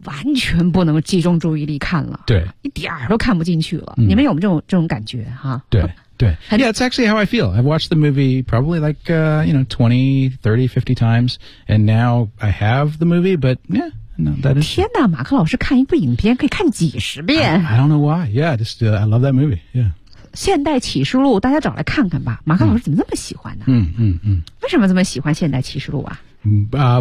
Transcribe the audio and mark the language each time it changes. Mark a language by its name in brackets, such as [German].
[Chinese] 完全不能集中注意力看了对一点儿都看不进去了、嗯、你们有没有这种感觉哈对对 [English] Yeah, it's actually how I feel. I've watched the movie probably like, you know, 20, 30, 50 times, and now I have the movie, but yeah, no, that is... [Chinese] 天哪马克老师看一部影片可以看几十遍。 [English] I don't know why. Yeah, just, I love that movie. Yeah. [Chinese] 现代启示录大家找来看看吧马克老师怎么这么喜欢呢嗯嗯嗯。为什么这么喜欢现代启示录啊